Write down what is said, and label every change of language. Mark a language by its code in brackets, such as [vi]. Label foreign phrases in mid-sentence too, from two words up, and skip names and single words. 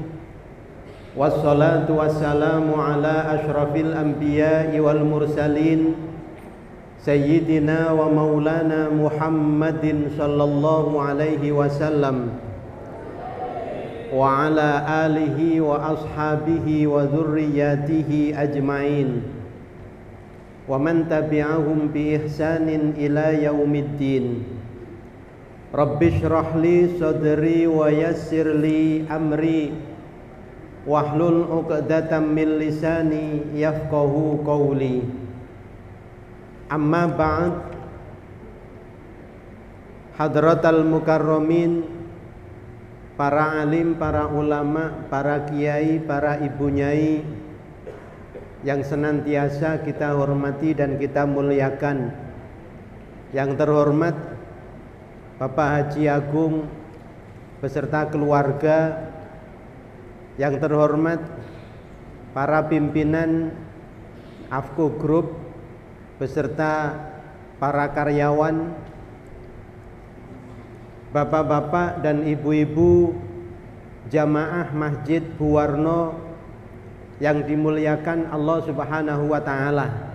[ar] والصلاة والسلام على أشرف الأنبياء والمرسلين سيدنا ومولانا محمد صلى الله عليه وسلم وعلى آله وأصحابه وذريته أجمعين ومن تبعهم بإحسان إلى يوم الدين. رب اشرح لي صدري ويسر لي أمري واحلل عقدة من لساني يفقهوا قولي. أما بعد. حضرات المكرمين, [id] para alim, para ulama, para kiai, para ibu nyai yang senantiasa kita hormati dan kita muliakan. Yang terhormat Bapak Haji Agung beserta keluarga, yang terhormat para pimpinan AFCO Group beserta para karyawan, bapak-bapak dan ibu-ibu jamaah Masjid Buwarno yang dimuliakan [ar] الله سبحانه وتعالى.